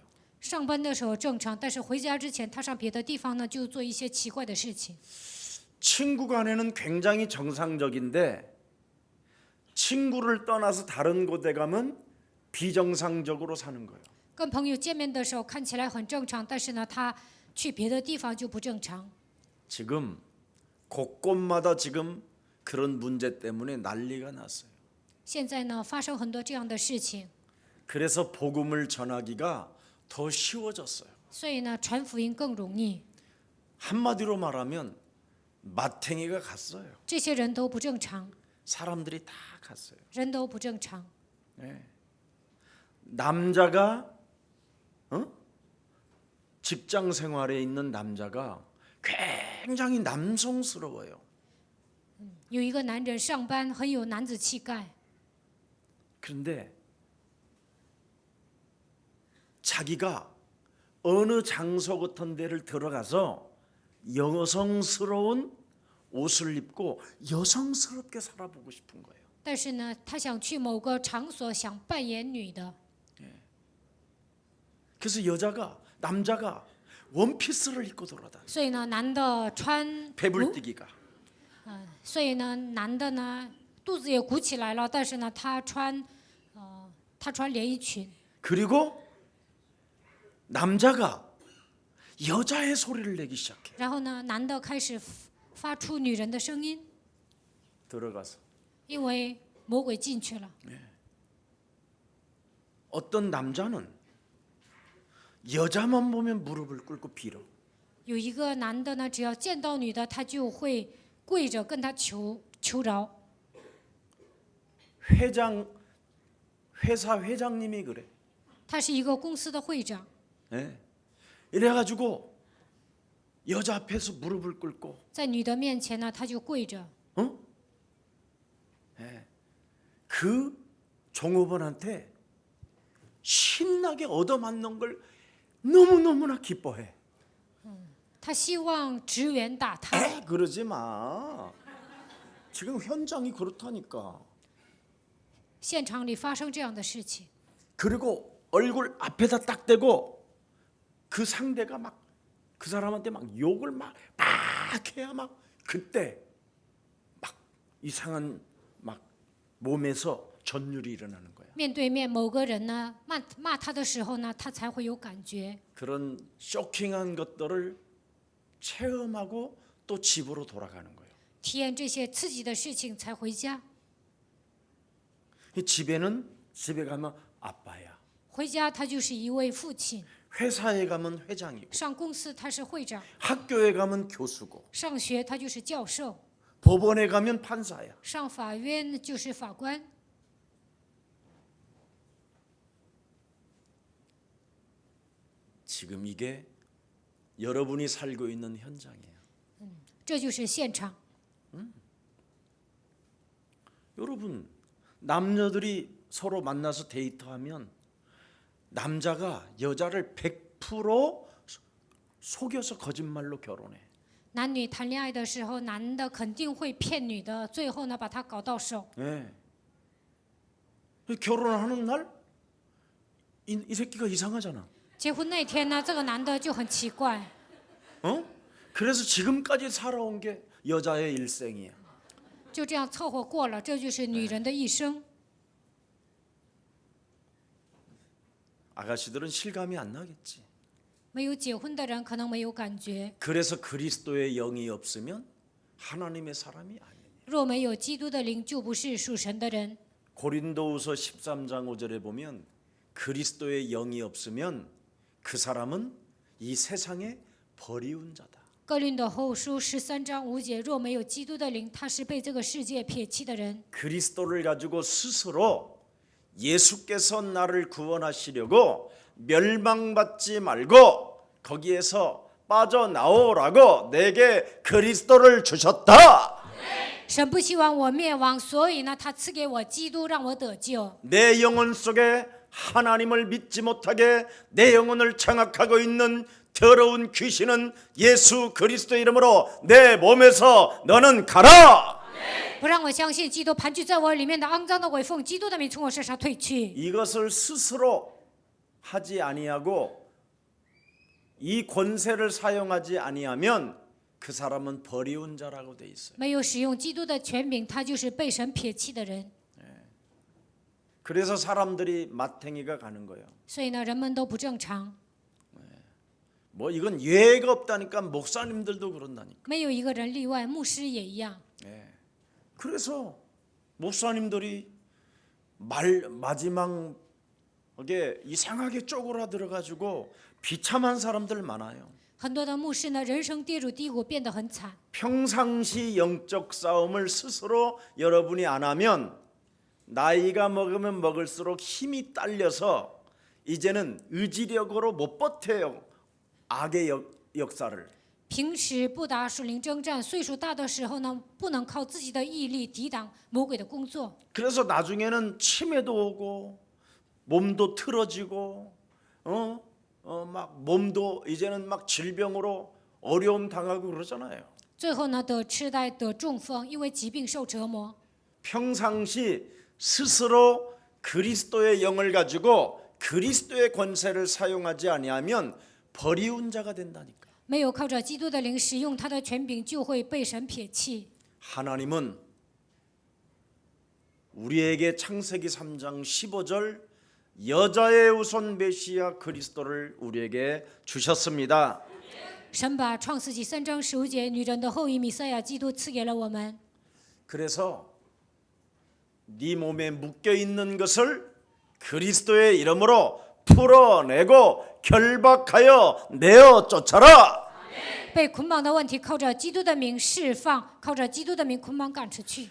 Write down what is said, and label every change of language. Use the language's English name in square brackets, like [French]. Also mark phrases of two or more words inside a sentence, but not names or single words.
[Chinese] 上班的时候正常，但是回家之前，他上别的地方呢，就做一些奇怪的事情。 [Korean] 친구 간에는 굉장히 정상적인데 친구를 떠나서 다른 곳에 가면 비정상적으로 사는 거예요. [Chinese] 跟朋友见面的时候看起来很正常，但是呢，他去别的地方就不正常。 [Korean] 지금 곳곳마다 지금 그런 문제 때문에 난리가 났어요. [Chinese] 现在呢，发生很多这样的事情， [Korean] 그래서 복음을 전하기가 더 쉬워졌어요. [Chinese] 所以呢，传福音更容易。 [Korean] 한마디로 말하면 마탱이가 갔어요. [Chinese] 这些人都不正常， [Korean] 사람들이 다 갔어요. [Chinese] 人都不正常。 [Korean] 남자가 직장 생활에 있는 남자가 굉장히 남성스러워요. [Chinese] 有一个男人上班很有男子气概， [Korean] 그런데 자기가 어느 장소 같은 데를 들어가서 여성스러운 옷을 입고 여성스럽게 살아보고 싶은 거예요. [Chinese] 但是呢，他想去某个场所，想扮演女的， [Korean] 그래서 남자가 원피스를 입고 돌아다녀. [Chinese] 所以呢，男的穿 [Korean] 배불뛰기가. [Chinese] 所以呢，男的呢肚子也鼓起来了，但是呢，他穿连衣裙。 [Korean] 그리고 남자가 여자의 소리를 내기 시작해. [Chinese] 然后呢，男的开始发出女人的声音， [Korean] 들어가서 [Chinese] 因为魔鬼进去了。 [Korean] 어떤 남자는 여자만 보면 무릎을 꿇고 빌어. [Chinese] 有一个男的呢，只要见到女的，他就会跪着跟她求饶。 [Korean] 회사 회장님이 그래. [Chinese] 他是一个公司的会长， [Korean] 이래가지고 여자 앞에서 무릎을 꿇고 [Chinese] 在女的面前呢，他就跪着。 [Korean] 그 종업원한테 신나게 얻어맞는 걸 너무너무나 기뻐해. [Chinese] 他希望职员打他， [Korean] 그러지 마. 지금 현장이 그렇다니까. [Chinese] 现场里发生这样的事情。 [Korean] 그리고 얼굴 앞에다 딱 대고 그 상대가 막 그 사람한테 막 욕을 막 해야 막 그때 막 이상한 막 몸에서 전율이 일어나는 거야. [Chinese] 面对面某个人呢骂他的时候呢，他才会有感觉。 [Korean] 그런 쇼킹한 것들을 체험하고 또 집으로 돌아가는 거예요. [Chinese] 体验这些刺激的事情才回家。 [Korean] 집에 가면 아빠야. [Chinese] 回家他就是一位父亲， [Korean] 회사에 가면 회장이고 [Chinese] 上公司他是会长， [Korean] 학교에 가면 교수고 [Chinese] 上学他就是教授， [Korean] 법원에 가면 판사야. [Chinese] 上法院就是法官。 [Korean] 지금 이게 여러분이 살고 있는 현장이에요. [Chinese] 这就是现场。 [Korean] 여러분 남녀들이 서로 만나서 데이트하면 남자가 여자를 100% 속여서 거짓말로 결혼해. [Chinese] 男女谈恋爱的时候，男的肯定会骗女的，最后呢把她搞到手。 [Korean] 예. 결혼하는 날 이 새끼가 이상하잖아. [Chinese] 结婚那天呢，这个男的就很奇怪， [Korean] 어? 그래서 지금까지 살아온 게 여자의 일생이야. [Chinese] 就这样凑合过了，这就是女人的一生。 [Korean] 아가씨들은 실감이 안 나겠지. [Chinese] 没有结婚的人可能没有感觉， [Korean] 그래서 그리스도의 영이 없으면 하나님의 사람이 아니야. [Chinese] 若没有基督的灵，就不是属神的人。 [Korean] 고린도후서 13장 5절에 보면 그리스도의 영이 없으면 그 사람은 이 세상에 버리운 자다. [Chinese] 哥林多后书13章5节，若没有基督的灵，他是被这个世界撇弃的人。 [Korean] 그리스도를 가지고 스스로 예수께서 나를 구원하시려고 멸망받지 말고 거기에서 빠져나오라고 내게 그리스도를 주셨다. [Chinese] 神不希望我灭亡，所以呢，他赐给我基督，让我得救。 [Korean] 내 영혼 속에 하나님을 믿지 못하게 내 영혼을 장악하고 있는 더러운 귀신은 예수 그리스도 이름으로 내 몸에서 너는 가라. [Chinese] 不让我相信基督盘踞在我里面的肮脏的鬼奉基督的名从我身上退去。 [Korean] 이것을 스스로 하지 아니하고 이 권세를 사용하지 아니하면 그 사람은 버리운 자라고 돼 있어요. [Chinese] 没有使用基督的权柄，他就是被神撇弃的人。 [Korean] 그래서 사람들이 마탱이가 가는 거예요. [Chinese] 所以呢，人们都不正常， [Korean] 뭐 이건 예외가 없다니까 목사님들도 그런다니까. [Chinese] 没有一个人例外，牧师也一样。 [Korean] 그래서 목사님들이 마지막에 이상하게 쪼그라들어가지고 비참한 사람들 많아요. [Chinese] 很多的牧师呢，人生跌入低谷，变得很惨。 [Korean] 평상시 영적 싸움을 스스로 여러분이 안 하면 나이가 먹으면 먹을수록 힘이 딸려서 이제는 의지력으로 못 버텨요. 악의 역사를. [Chinese] 平时不打属灵征战，岁数大的时候呢，不能靠自己的毅力抵挡魔鬼的工作， [Korean] 그래서 나중에는 치매도 오고 몸도 틀어지고 막 몸도 이제는 막 질병으로 어려움 당하고 그러잖아요. [Chinese] 最后呢得痴呆、得中风，因为疾病受折磨。 [Korean] 평상시 스스로 그리스도의 영을 가지고 그리스도의 권세를 사용하지 아니하면 버리운 자가 된다니까. [Chinese] 没有靠着基督的灵使用他的权柄，就会被神撇弃。 [Korean] 하나님은 우리에게 창세기 3장 15절 여자의 우선 메시아 그리스도를 우리에게 주셨습니다. [Chinese] 神把创世纪3章15节女人的后裔弥赛亚基督赐给了我们。 [Korean] 그래서 네 몸에 묶여 있는 것을 그리스도의 이름으로 풀어내고 결박하여 내어 쫓아라. [Chinese] 被捆绑的问题靠着基督的名释放，靠着基督的名捆绑赶出去。